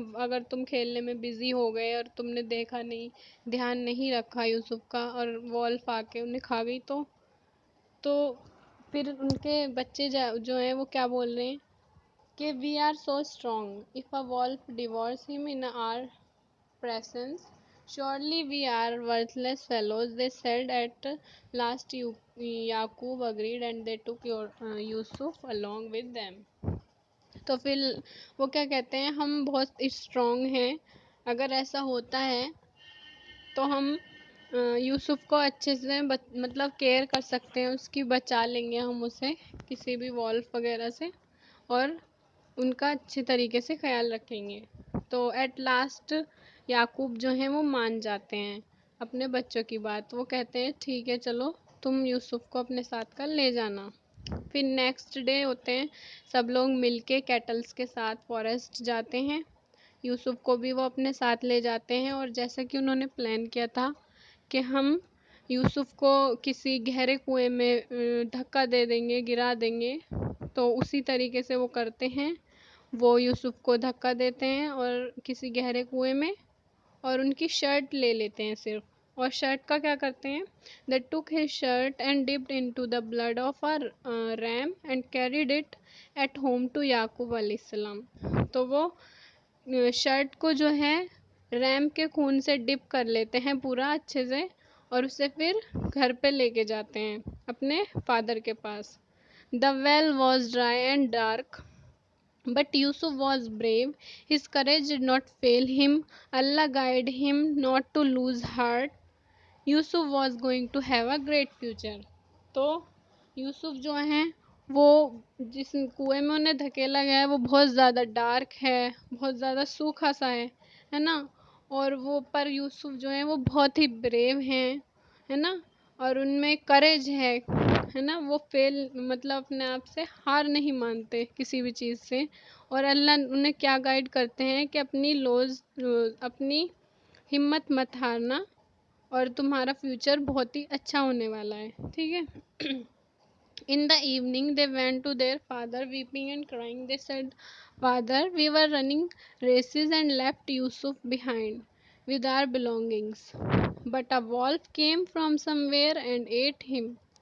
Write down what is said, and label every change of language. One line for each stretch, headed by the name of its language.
Urdu: اگر تم کھیلنے میں بزی ہو گئے اور تم نے دیکھا نہیں، دھیان نہیں رکھا یوسف کا، اور وولف آ کے انہیں کھا گئی تو پھر ان کے بچے جو ہیں وہ کیا بول رہے ہیں کہ
English: We are so strong of a wolf devours him in our presence. Surely we are worthless fellows, they said at last. Yaqub agreed and they took Yusuf along with them.
Urdu: تو پھر وہ کیا کہتے ہیں، ہم بہت اسٹرانگ ہیں، اگر ایسا ہوتا ہے تو ہم یوسف کو اچھے سے مطلب کیئر کر سکتے ہیں، اس کی بچا لیں گے ہم اسے کسی بھی وولف وغیرہ سے، اور ان کا اچھے طریقے سے خیال رکھیں گے. تو ایٹ لاسٹ یعقوب جو ہیں وہ مان جاتے ہیں اپنے بچوں کی بات. وہ کہتے ہیں ٹھیک ہے، چلو تم یوسف کو اپنے ساتھ کل لے جانا. پھر نیکسٹ ڈے ہوتے ہیں، سب لوگ مل کے کیٹلز کے ساتھ فارسٹ جاتے ہیں. یوسف کو بھی وہ اپنے ساتھ لے جاتے ہیں، اور جیسا کہ انہوں نے پلان کیا تھا کہ ہم یوسف کو کسی گہرے کنویں میں دھکا دے دیں گے، گرا دیں گے، تو اسی طریقے سے وہ کرتے ہیں. وہ یوسف کو دھکا دیتے ہیں اور کسی گہرے کنویں میں، اور ان کی شرٹ لے لیتے ہیں صرف. اور شرٹ کا کیا کرتے ہیں؟
English: they took his shirt and dipped into the blood of a ram and carried it at home to Yaqub علیہ السلام.
Urdu: تو وہ شرٹ کو جو ہے ریم کے خون سے ڈپ کر لیتے ہیں پورا اچھے سے، اور اسے پھر گھر پہ لے کے جاتے ہیں اپنے فادر کے پاس.
English: the well was dry and dark but Yusuf was brave. His courage did not fail him. Allah guided him not to lose heart. Yusuf was going to have a great future.
Urdu: تو یوسف جو ہیں وہ جس کنویں میں انہیں دھکیلا گیا ہے وہ بہت زیادہ ڈارک ہے، بہت زیادہ سوکھا سا ہے نا. اور وہ پر یوسف جو ہیں وہ بہت ہی بریو ہیں، ہے نا، اور ان میں کریج ہے نا. وہ مطلب اپنے آپ سے ہار نہیں مانتے کسی بھی چیز سے. اور اللہ انہیں کیا گائیڈ کرتے ہیں کہ اپنی ہمت مت ہارنا، اور تمہارا فیوچر بہت ہی اچھا ہونے والا ہے. ٹھیک ہے.
English: In the evening, they went to their father, weeping and crying. They said, "Father, we were running races and left Yusuf behind with our belongings. But a wolf came from somewhere and ate him.